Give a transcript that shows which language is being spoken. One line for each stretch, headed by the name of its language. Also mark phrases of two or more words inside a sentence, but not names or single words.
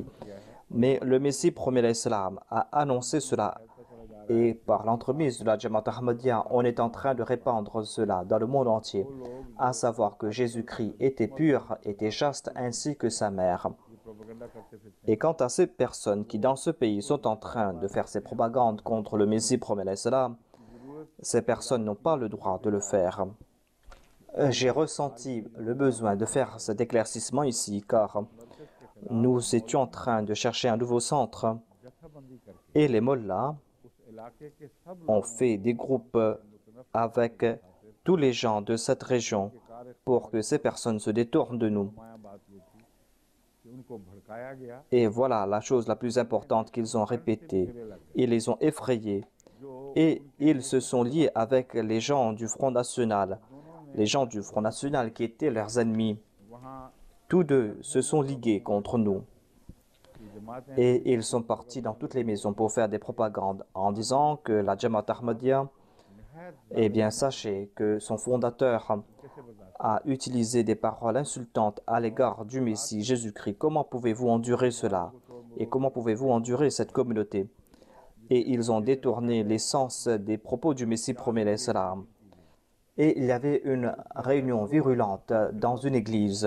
French: Mais le Messie promet l'Islam a annoncé cela et par l'entremise de la Jamaat Ahmadiyya, on est en train de répandre cela dans le monde entier, à savoir que Jésus-Christ était pur, était chaste ainsi que sa mère.
Urdu: پروپیگنڈا کرتے پھرتے
French: Et quant à ces personnes qui dans ce pays sont en train de faire ces propagandes contre le Messie promet l'Islam, ces personnes n'ont pas le droit de le faire. J'ai ressenti le besoin de faire cet éclaircissement ici car nous étions en train de chercher un nouveau centre
Urdu: جتھہ بندی کر کے
French: et les mollahs
Urdu: اس علاقے کے سب
French: ont fait des groupes avec tous les gens de cette région pour que ces personnes se détournent de nous.
Urdu: نمایاں بات یہ تھی کہ ان کو بھڑکایا گیا
French: Et voilà la chose la plus importante qu'ils ont répétée. Ils les ont effrayés
Urdu: جو
French: et ils se sont liés avec les gens du Front National les gens du Front National qui étaient leurs ennemis.
Urdu: وہاں
French: Tous deux se sont ligués contre nous.
Urdu: کی جماعتیں
French: Et ils sont partis dans toutes les maisons pour faire des propagandes en disant que la Jamaat Ahmadiyya,
Urdu: نہایت
French: eh bien, sachez que son fondateur
Urdu: کیسے برداشت
French: a utilisé des paroles insultantes à l'égard du Messie Jésus-Christ. Comment pouvez-vous endurer cela? Et comment pouvez-vous endurer cette communauté? Et ils ont détourné l'essence des propos du Messie premier
Arabic: عليه السلام.
French: Et il y avait une réunion virulente dans une église.